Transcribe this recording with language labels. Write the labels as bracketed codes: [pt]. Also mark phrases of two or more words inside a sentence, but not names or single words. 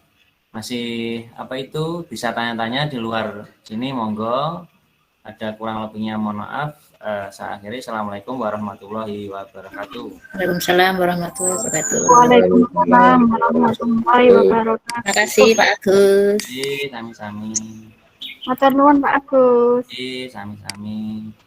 [id] Masih bisa tanya-tanya di luar sini, monggo. Ada kurang lebihnya mohon maaf. Saya akhiri. [ar] السلام عليكم ورحمة الله وبركاته. وعليكم السلام ورحمة الله وبركاته. وعليكم السلام ورحمة الله وبركاته. [id] Terima kasih Pak Agus. [jv] Sami-sami. Matur nuwun Pak Agus. Sami-sami.